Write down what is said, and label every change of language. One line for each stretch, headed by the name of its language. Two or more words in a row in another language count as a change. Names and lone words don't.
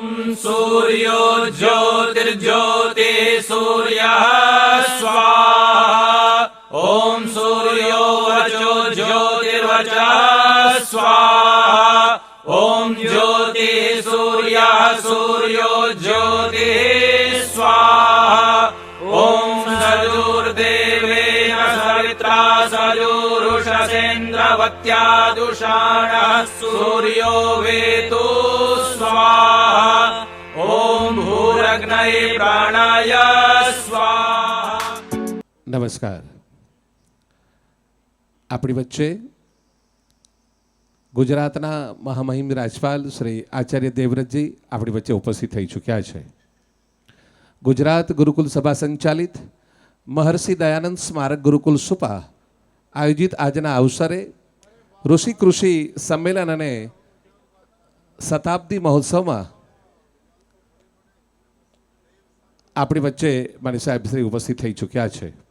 Sanskrit: सूर्यो ज्योतिर्ज्योतिः सूर्यः स्वाहा ॐ सूर्यो वचो ज्योतिर्वचः स्वाहा ॐ ज्योतिः सूर्यः सूर्यो ज्योतिः स्वाहा ॐ सजुर्देवेन सवित्रा सजुरुषसेन्द्रवत्याजुषाणः सूर्यो वेतु स्वाहा ॐ भूरग्नये प्राणाय स्वाहा
Gujarati: નમસ્કાર. આપણી વચ્ચે ગુજરાતના મહામહિમ રાજપાલ શ્રી આચાર્ય દેવવ્રતજી આપણી વચ્ચે ઉપસ્થિત થઈ ચૂક્યા છે. ગુજરાત ગુરુકુલ સભા સંચાલિત મહર્ષિ દયાનંદ સ્મારક ગુરુકુલ સુપા આયોજિત આજના અવસરે ઋષિ કૃષિ સંમેલન અને શતાબ્દી મહોત્સવમાં આપણી વચ્ચે મારી સાહેબશ્રી ઉપસ્થિત થઈ ચૂક્યા છે.